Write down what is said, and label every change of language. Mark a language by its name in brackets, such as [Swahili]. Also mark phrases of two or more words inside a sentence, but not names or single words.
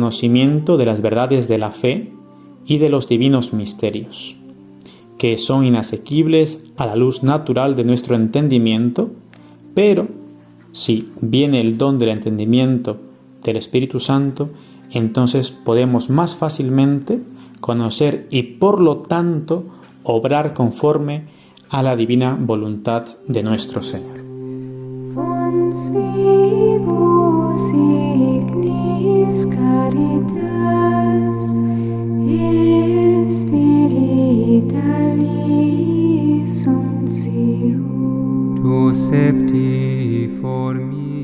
[Spanish] conocimiento de las verdades de la fe y de los divinos misterios, que son inasequibles a la luz natural de nuestro entendimiento, pero si viene el don del entendimiento del Espíritu Santo, entonces podemos más fácilmente conocer y por lo tanto obrar conforme a la divina voluntad de nuestro Señor. [Latin] Fons vivus ignis caritas, spiritualis uncium. Tu septiformis